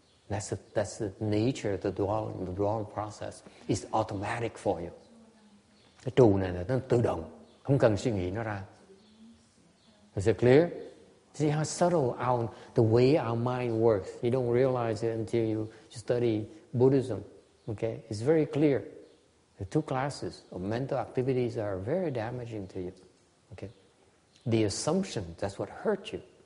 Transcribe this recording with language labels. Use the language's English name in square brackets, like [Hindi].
[English] That's the nature of the dwelling process. It's automatic for you. [Vietnamese] Cái trụ này là nó tự động, không cần suy nghĩ nó ra. [English] Is it clear? See how subtle the way our mind works. You don't realize it until you study Buddhism. Okay, it's very clear. The two classes of mental activities are very damaging to you. Okay, the assumption, that's what hurts you.